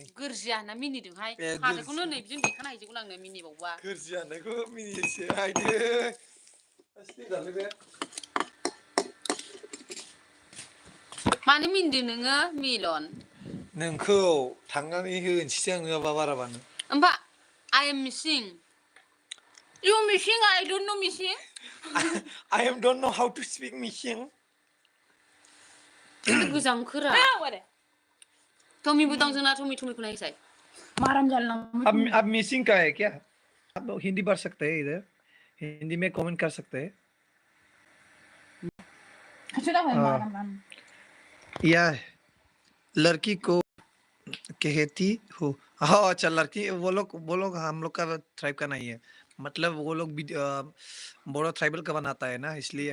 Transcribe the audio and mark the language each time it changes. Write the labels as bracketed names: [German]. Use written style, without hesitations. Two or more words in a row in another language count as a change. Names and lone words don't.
[Bodo] गोरजिया होनना मिनिदोंहाय हाथायखौनो नै बिदिनो देखाना हैजोबगोन आंनो मिनिबावबा गोरजिया होननायखौ मिनियोसो आइदो दालै बे मानो मिनिदों नोङो मिलन नोंखौ थांनानै होनोसै आं नङाबा बाराबानो [English] ओमफा I am missing You missing? I don't know missing. I don't know how to speak missing. [Bodo] गोजां खोरा टमी बुदां जोंना टमीखौ नायसाय माराम जालना [Hindi] अब मिसिंग का है क्या आप हिंदी पढ़ सकते हैं इधर हिंदी में कमेंट कर सकते हैं या लड़की को कहती हो हाँ अच्छा लड़की वो लोग हम लोग का ट्राइब का नहीं है मतलब वो लोग भी बोड़ो ट्राइबल का बनाता है ना इसलिए